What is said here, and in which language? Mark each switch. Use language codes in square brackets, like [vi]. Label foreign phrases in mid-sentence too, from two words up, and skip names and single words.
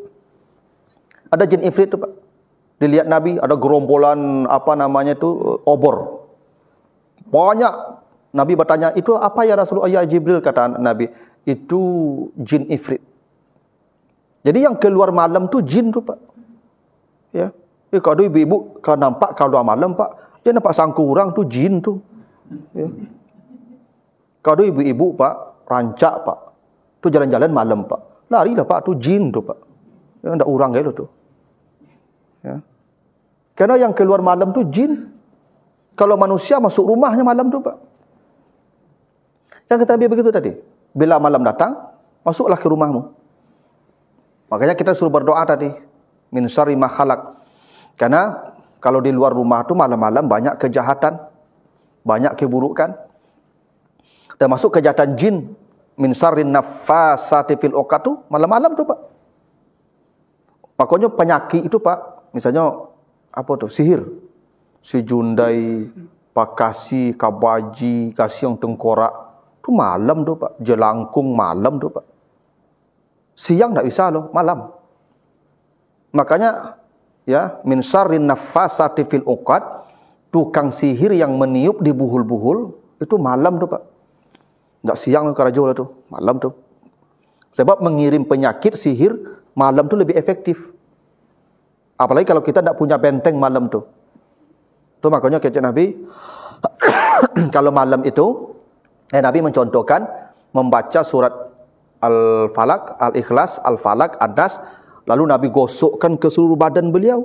[id] Ada jin ifrit itu Pak. Dilihat Nabi ada gerombolan obor. Banyak. Nabi bertanya, itu apa ya Rasulullah? Ya Jibril, kata Nabi. Itu jin ifrit. Jadi yang keluar malam tu jin tu Pak. Ya. Kalau ibu-ibu kalau nampak kalau malam Pak, dia nampak sangkurang tu jin tu. Ya. Kalau ibu-ibu Pak, rancak Pak. Tu jalan-jalan malam Pak. Larilah Pak, tu jin tu Pak. [min] Ya, ndak orang gelo tu. [id] Ya. Karena yang keluar malam tu jin. Kalau manusia masuk rumahnya malam tu Pak. Yang kata Nabi begitu tadi. Bila malam datang, masuklah ke rumahmu. Makanya kita suruh berdoa tadi. [ar] من شر ما خلق. [id] Karena kalau di luar rumah tu malam-malam banyak kejahatan. Banyak keburukan. Termasuk kejahatan jin. [ar] من شر النفاثات في العقد [id] tu malam-malam tu Pak. Makanya penyakit itu Pak. Misalnya apa tu? Sihir. Si jundai, pakasi, kabaji, kasih yang tengkorak. Tu malam tu Pak. Jelangkung malam tu Pak. Siang tak bisa loh, malam. Makanya ya, [ar] من شر النفاثات في العقد, [id] tukang sihir yang meniup di buhul-buhul itu malam tu Pak. [min] Tak siang ke rajo lah tu, malam tu. [id] Sebab mengirim penyakit sihir malam tu lebih efektif. Apalagi kalau kita tak punya benteng malam tu. Tu makanya kata Nabi kalau malam itu Nabi mencontohkan membaca surat Al-Falaq, Al-Ikhlas, Al-Falaq, An-Nas, lalu Nabi gosokkan ke seluruh badan beliau.